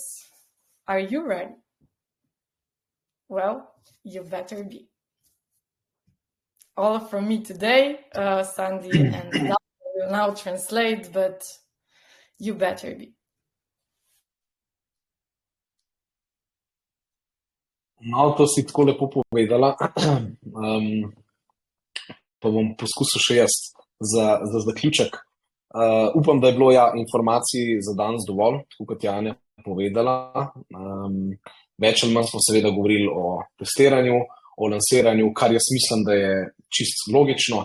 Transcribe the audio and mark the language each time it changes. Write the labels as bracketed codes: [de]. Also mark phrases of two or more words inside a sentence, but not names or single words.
[en] Are you ready? Well, you better be. All from me today. Sandy and Daphne will now translate, but you better be. [sl] No, to si tako lepo povedala. Pa bom poskusil še jaz za zaključek. Upam, da je bilo informacij za danes dovolj, tako kot je Anja povedala. Več ali manj smo seveda govorili o testiranju, o lansiranju, kar jaz mislim, da je čisto logično.